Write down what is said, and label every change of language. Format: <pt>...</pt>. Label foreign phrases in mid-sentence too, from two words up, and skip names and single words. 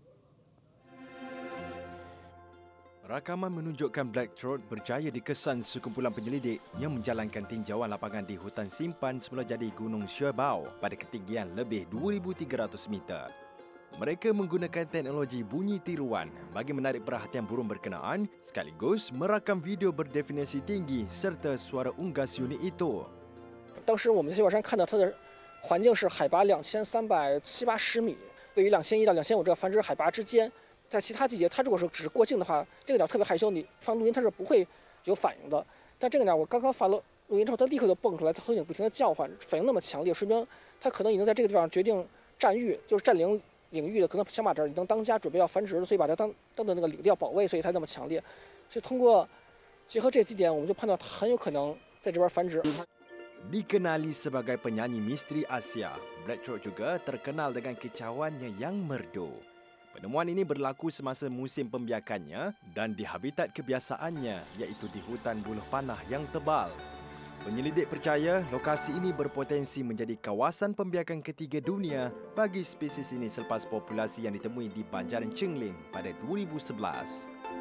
<ms>Rakaman menunjukkan black-throat berjaya dikesan sekumpulan penyelidik yang menjalankan tinjauan lapangan di hutan simpan semulajadi Gunung Shuibao pada ketinggian lebih 2,300 meter. Mereka menggunakan teknologi bunyi tiruan bagi menarik perhatian burung berkenaan sekaligus merakam video berdefinisi tinggi serta suara unggas unik itu.</ms> <zh>当时我们在雪宝山看到它的环境是海拔2370-80米，位于2100到2500这个繁殖海拔之间。在其他季节，它如果说只是过境的话，这个鸟特别害羞，你放录音它是不会有反应的。但这个鸟我刚刚发了录音之后，它立刻就蹦出来，它头顶不停的叫唤，反应那么强烈，说明它可能已经在这个地方决定占域，就是占领领域的，可能想把这儿已经当家，准备要繁殖了，所以把它当的那个领地要保卫，所以才那么强烈。所以通过结合这几点，我们就判断它很有可能在这边繁殖。</zh> <ms>Dikenali sebagai penyanyi misteri Asia, Bradshaw juga terkenal dengan kicauannya yang merdu. Penemuan ini berlaku semasa musim pembiakannya dan di habitat kebiasaannya iaitu di hutan buluh panah yang tebal. Penyelidik percaya lokasi ini berpotensi menjadi kawasan pembiakan ketiga dunia bagi spesies ini selepas populasi yang ditemui di Banjaran Chengling pada 2011.</ms>